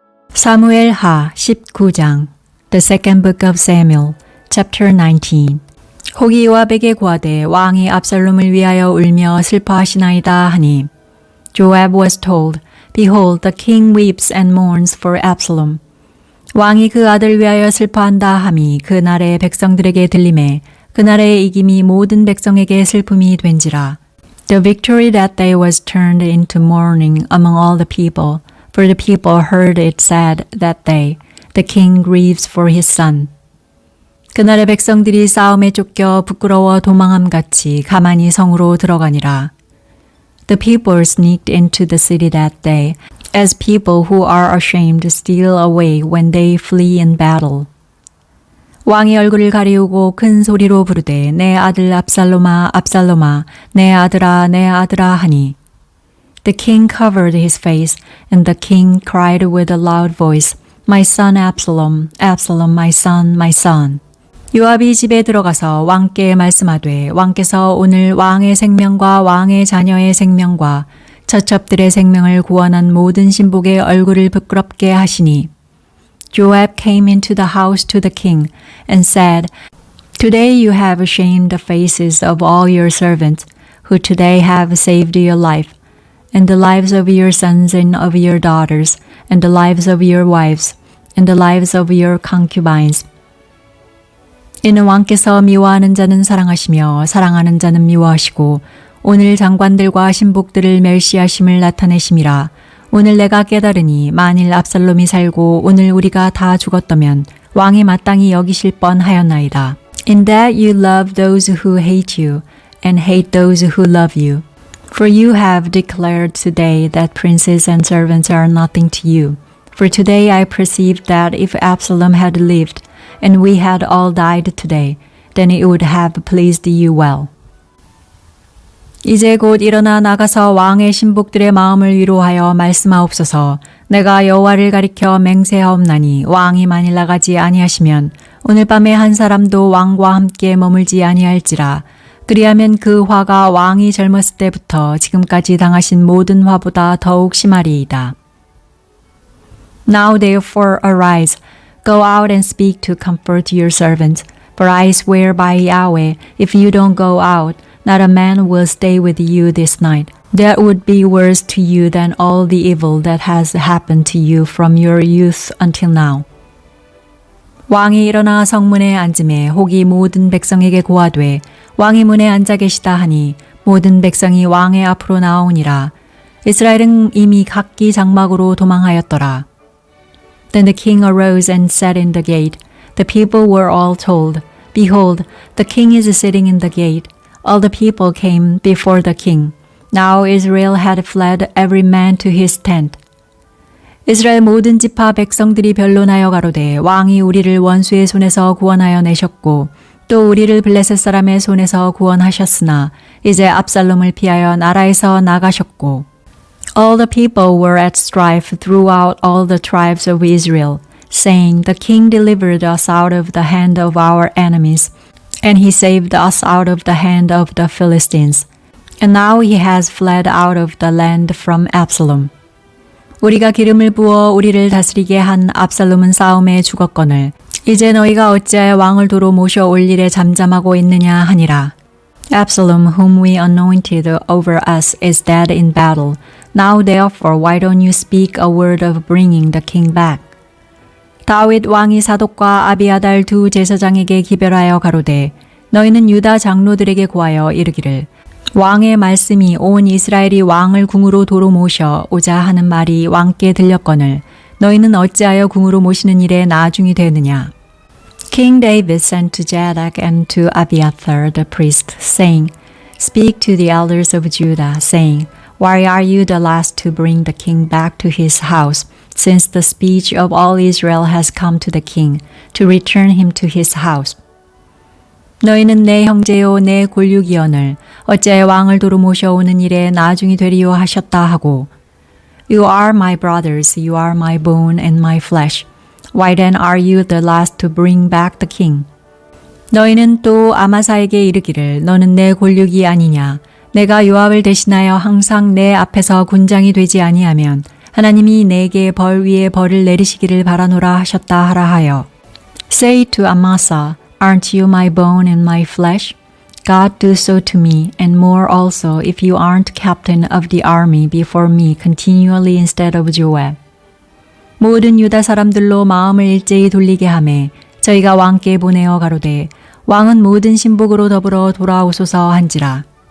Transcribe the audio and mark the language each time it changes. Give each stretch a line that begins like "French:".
Korean: 사무엘하 19장
English: The second book of Samuel, chapter 19
Korean: 혹이 요압에게 고하되 왕이 압살롬을 위하여 울며 슬퍼하시나이다 하니
English: Joab was told, Behold, the king weeps and mourns for Absalom.
Korean: 왕이 그 아들 위하여 슬퍼한다 함이 그날의 백성들에게 들리매 그날의 이김이 모든 백성에게 슬픔이 된지라.
English: The victory that day was turned into mourning among all the people, for the people heard it said that day, The king grieves for his son.
Korean: 그날의 백성들이 싸움에 쫓겨 부끄러워 도망함같이 가만히 성으로 들어가니라.
English: The people sneaked into the city that day, as people who are ashamed steal away when they flee in battle.
Korean: 왕이 얼굴을 가리우고 큰 소리로 부르되 내 아들 압살롬아 압살롬아 내 아들아 하니
English: The king covered his face and the king cried with a loud voice My son Absalom, Absalom, my son, my son.
Korean: 요압이 집에 들어가서 왕께 말씀하되 왕께서 오늘 왕의 생명과 왕의 자녀의 생명과 처첩들의 생명을 구원한 모든 신복의 얼굴을 부끄럽게 하시니
English: Joab came into the house to the king and said, Today you have shamed the faces of all your servants, who today have saved your life, and the lives of your sons and of your daughters, and the lives of your wives, and the lives of your concubines.
Korean: 이는 왕께서 미워하는 자는 사랑하시며 사랑하는 자는 미워하시고 오늘 장관들과 신복들을 멸시하심을 나타내심이라. 오늘 내가 깨달으니 만일 압살롬이 살고 오늘 우리가 다 죽었다면 왕이 마땅히 여기실 뻔하였나이다.
English: In that you love those who hate you and hate those who love you. For you have declared today that princes and servants are nothing to you. For today I perceived that if Absalom had lived and we had all died today, then it would have pleased you well.
Korean: 이제 곧 일어나 나가서 왕의 신복들의 마음을 위로하여 말씀하옵소서. 내가 여호와를 가리켜 맹세하옵나니 왕이 만일 나가지 아니하시면 오늘 밤에 한 사람도 왕과 함께 머물지 아니할지라. 그리하면 그 화가 왕이 젊었을 때부터 지금까지 당하신 모든 화보다 더욱 심하리이다.
English: Now therefore arise, go out and speak to comfort your servant. For I swear by Yahweh, if you don't go out, not a man will stay with you this night. That would be worse to you than all the evil that has happened to you from your youth until now.
Korean: 왕이 일어나 성문에 앉음에 혹이 모든 백성에게 고하되 왕이 문에 앉아 계시다 하니 모든 백성이 왕의 앞으로 나오니라. 이스라엘은 이미 각기 장막으로 도망하였더라.
English: Then the king arose and sat in the gate. The people were all told, Behold, the king is sitting in the gate. All the people came before the king. Now Israel had fled every man to his tent.
Korean: 이스라엘 모든 지파 백성들이 변론하여 가로되 왕이 우리를 원수의 손에서 구원하여 내셨고 또 우리를 블레셋 사람의 손에서 구원하셨으나 이제 압살롬을 피하여 나라에서 나가셨고
English: All the people were at strife throughout all the tribes of Israel, saying, The king delivered us out of the hand of our enemies, and he saved us out of the hand of the Philistines. And now he has fled out of the land from Absalom.
Korean: 우리가 기름을 부어 우리를 다스리게 한 압살롬은 싸움에 죽었거늘 이제 너희가 어찌하여 왕을 도로 모셔 올 일에 잠잠하고 있느냐 하니라.
English: Absalom, whom we anointed over us, is dead in battle. Now therefore why don't you speak a word of bringing the king back?
Korean: 다윗 왕이 사독과 아비아달 두 제사장에게 기별하여 가로되 너희는 유다 장로들에게 고하여 이르기를 왕의 말씀이 온 이스라엘이 왕을 궁으로 도로 모셔 오자 하는 말이 왕께 들렸거늘 너희는 어찌하여 궁으로 모시는 일에 나중이 되느냐.
English: King David sent to Zadok and to Abiathar the priest, saying, Speak to the elders of Judah, saying, Why are you the last to bring the king back to his house, since the speech of all Israel has come to the king, to return him to his house?
Korean: 너희는 내 형제요 내 골육이언을 어찌하여 왕을 도로 모셔오는 일에 나중이 되리요 하셨다 하고
English: You are my brothers, you are my bone and my flesh. Why then are you the last to bring back the king?
Korean: 너희는 또 아마사에게 이르기를 너는 내 골육이 아니냐. 내가 요압을 대신하여 항상 내 앞에서 군장이 되지 아니하면 하나님이 내게 벌 위에 벌을 내리시기를 바라노라 하셨다 하라 하여.
English: Say to Amasa, aren't you my bone and my flesh? God do so to me, and more also, if you aren't captain of the army before me continually instead of Joab.
Korean: 모든 유다 사람들로 마음을 일제히 돌리게 하매 저희가 왕께 보내어 가로되 왕은 모든 신복으로 더불어 돌아오소서 한지라.